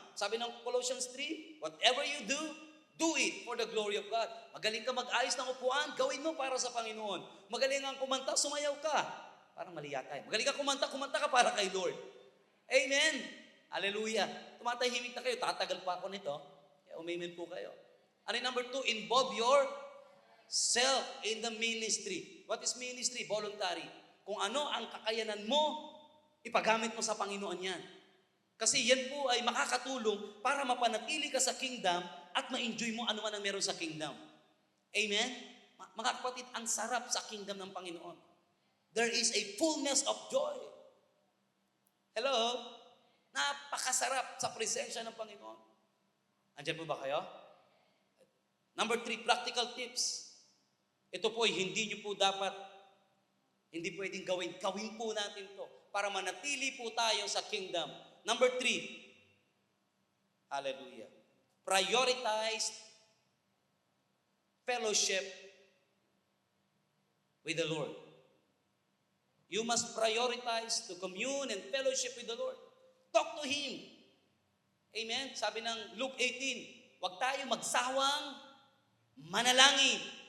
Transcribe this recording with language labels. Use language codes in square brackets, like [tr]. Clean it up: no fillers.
[tl] Sabi ng [en] Colossians 3, whatever you do, do it for the glory of God. [tl] Magaling ka mag-ayos ng upuan, gawin mo para sa Panginoon. Magaling kang kumanta, sumayaw ka. Parang mali yata. Magaling ka kumanta ka para kay Lord. Amen. Hallelujah. Tumatahimik na kayo, tatagal pa ako nito. Kaya umamen po kayo. Ano yung number 2? [en] Involve yourself in the ministry. What is ministry? Voluntary. [tl] Kung ano ang kakayanan mo, ipagamit mo sa Panginoon yan. Kasi yan po ay makakatulong para mapanatili ka sa kingdom at ma-enjoy mo ano man ang meron sa kingdom. Amen? Mga kapatid, ang sarap sa kingdom ng Panginoon. [en] There is a fullness of joy. Hello? [tl] Napakasarap sa presensya ng Panginoon. Andiyan po ba kayo? [en] Number 3, practical tips. [tl] Ito po ay hindi nyo po dapat, hindi pwedeng gawin. Gawin po natin to. para manatili po tayo sa kingdom. [en] Number 3, hallelujah, prioritize fellowship with the Lord. You must prioritize to commune and fellowship with the Lord. Talk to Him. Amen? [tl] Sabi ng Luke 18, huwag tayo magsawang manalangin.